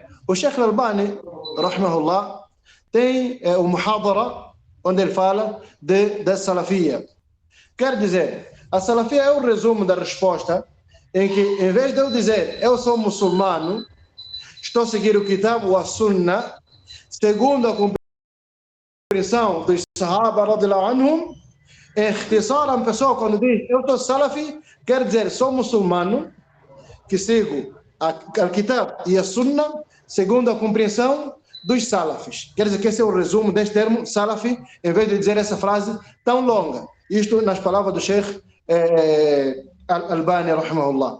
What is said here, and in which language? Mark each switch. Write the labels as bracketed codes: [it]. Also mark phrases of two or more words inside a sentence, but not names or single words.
[pt] O Sheikh Al-Albani, rahimahullah, tem o Muhadara, onde ele fala da Salafia. Quer dizer, a Salafia é o resumo da resposta, em que, em vez de eu dizer eu sou muçulmano, estou a seguir o Kitab ou a Sunna, segundo a compreensão dos Sahaba [ar] رضي الله عنهم, [pt] ikhtisar, a pessoa quando diz eu sou Salafi, quer dizer sou muçulmano, que sigo a Kitab e a Sunna, segundo a compreensão dos salafis. Quer dizer que esse é o resumo deste termo salafi, em vez de dizer essa frase tão longa. Isto nas palavras do Sheikh Albani, rahimahullah.